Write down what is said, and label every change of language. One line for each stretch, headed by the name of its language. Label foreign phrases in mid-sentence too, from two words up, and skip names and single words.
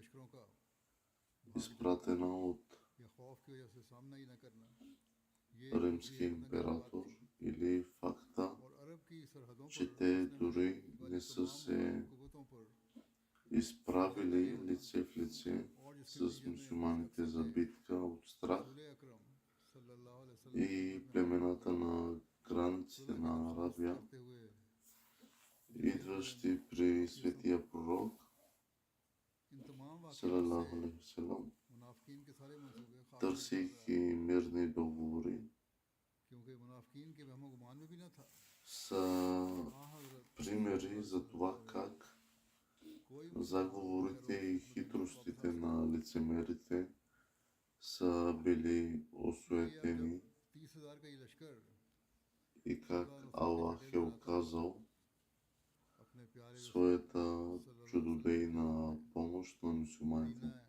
Bulgarian: изпратена от римския император, или факта, че те дори не са се изправили лице в лице с мюсюлманите за битка от страх, и племената на границите на Арабия, идващи при светия пророк
Arabic: صلى الله عليه وسلم,
Bulgarian: търсейки мирни договори, са примери за това как заговорите и хитростите на лицемерите са били осуетени и как Аллах е оказал своята чудодейна помощ на мюсюлманите.